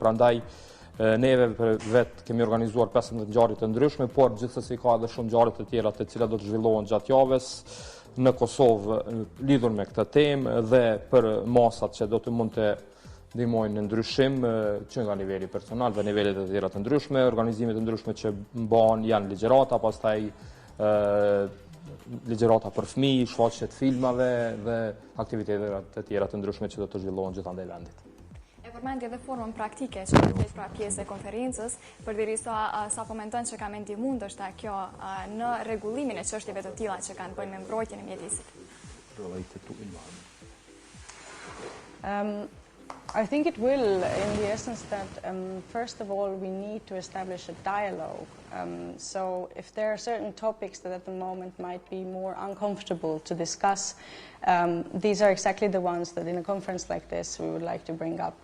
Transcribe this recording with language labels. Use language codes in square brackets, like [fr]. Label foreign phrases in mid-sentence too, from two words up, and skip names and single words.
[sq] Prandaj neve vetë kemi organizuar 15 ngjarje të ndryshme, por gjithsesi ka edhe shumë ngjarje të tjera të cilat do të zhvillohen gjatë javës në Kosovë lidhur me këtë temë dhe për masat që do të mund të ndihmojnë në ndryshim që nga niveli personal dhe nivelet e tjera të ndryshme, organizimet të ndryshme që mbahen janë ligjërata, pastaj ligjërata për fëmijë, shfaqje të filmave dhe aktivitete të tjera të ndryshme që do të zhvillohen gjithandaj vendit. Përmendje edhe formën praktike që do të jetë pra pjesë e konferencës, përderisa sapo mendon që ka ndihmuar ndoshta kjo në rregullimin e çështjeve të tilla që kanë bënë me mbrojtjen e mjedisit. [en] Related to environment. I think it will, in the essence that, first of all, we need to establish a dialogue. So if there are certain topics that at the moment might be more uncomfortable to discuss, these are exactly the ones that in a conference like this we would like to bring up.